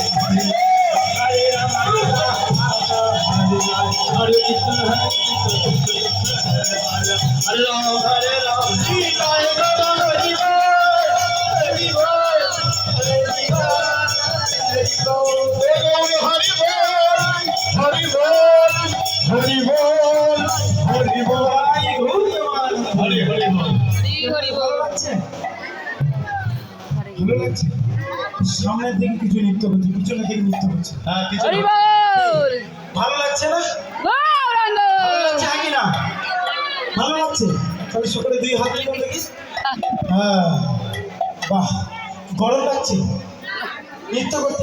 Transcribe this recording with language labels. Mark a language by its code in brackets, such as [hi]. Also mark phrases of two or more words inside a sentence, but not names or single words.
[bn] Hare Krishna, Allah Hare Ram, Sita Ram, Hari Bol, Hari Bol, Hari Bol, Hari Bol, Hari Bol, Hari Bol, Hari Bol. ভালো লাগছে? সামনের দিকে কিছু নৃত্য করছে, পিছনের দিকে নৃত্য করছে। হ্যাঁ, পিছনে ভালো লাগছে না? ভালো লাগছে নাকি না? ভালো লাগছে? তাহলে সকলে দুই হাত তুলে দেখি। হ্যাঁ, বাহ, গরম লাগছে নৃত্য করতে?